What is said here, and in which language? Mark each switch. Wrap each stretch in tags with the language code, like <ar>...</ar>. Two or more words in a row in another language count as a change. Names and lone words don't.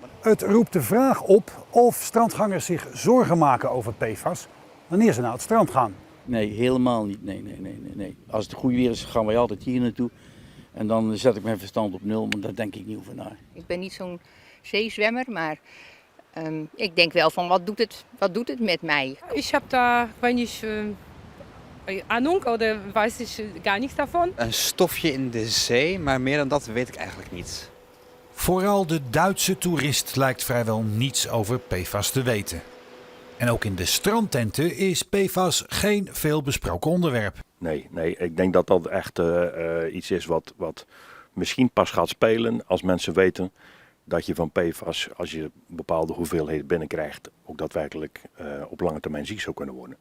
<nl>Het roept de vraag op of strandgangers zich zorgen maken over PFAS wanneer ze naar het strand gaan. Nee, helemaal niet. Nee. Als het goed weer is, gaan wij altijd hier naartoe. En dan zet ik mijn verstand op nul, maar daar denk ik niet over na. Ik ben niet zo'n zeezwemmer, maar ik denk wel van wat doet het met mij?</nl> <de>Ich habe da wenig Ahnung oder weiß ich gar nichts davon.</de> <nl>Een stofje in de zee, maar meer dan dat weet ik eigenlijk niet. Vooral de Duitse toerist lijkt vrijwel niets over PFAS te weten. En ook in de strandtenten is PFAS geen veel besproken onderwerp. Nee, ik denk dat dat echt iets is wat misschien pas gaat spelen als mensen weten dat je van PFAS, als je bepaalde hoeveelheden binnenkrijgt, ook daadwerkelijk op lange termijn ziek zou kunnen worden.</nl>